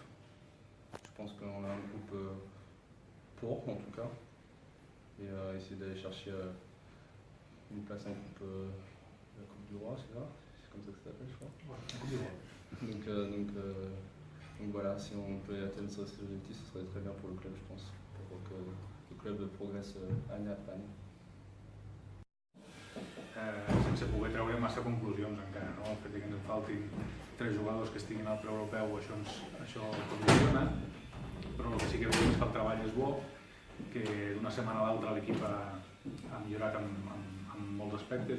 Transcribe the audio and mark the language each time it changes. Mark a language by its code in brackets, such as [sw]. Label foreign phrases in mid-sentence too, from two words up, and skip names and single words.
[fr] Je pense qu'on a un groupe pour, en tout cas, et essayer d'aller chercher une place en coupe, la Coupe du Roi, c'est ça? C'est comme ça que ça s'appelle, je crois. Ouais, la Coupe du Roi. Donc voilà, si on peut atteindre cet objectif, ce serait très bien pour le club, je pense, pour que le club progresse année après année. [ca] Sense poder treure massa conclusions encara, no? El fet que ens faltin 3 jugadors que estiguin al preeuropeu, això condiciona, però el que sí que veiem és que el treball és bo, que d'una setmana a l'altra l'equip ha millorat en molts aspectes.